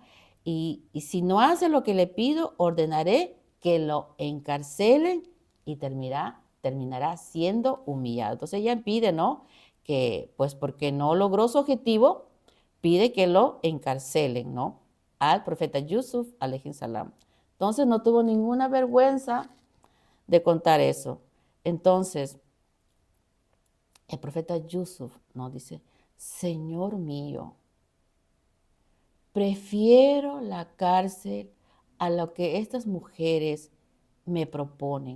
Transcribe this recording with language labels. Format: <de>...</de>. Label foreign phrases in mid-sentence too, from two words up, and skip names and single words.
<es>Y si no hace lo que le pido, ordenaré que lo encarcelen y terminará siendo humillado. Entonces ella pide, ¿no? Que, pues porque no logró su objetivo, pide que lo encarcelen, ¿no? Al profeta Yusuf,</es> <ar>عليه السلام.</ar> <es>Entonces no tuvo ninguna vergüenza de contar eso. Entonces, el profeta Yusuf nos dice, Señor mío, prefiero la cárcel a lo que estas mujeres me proponen.</es>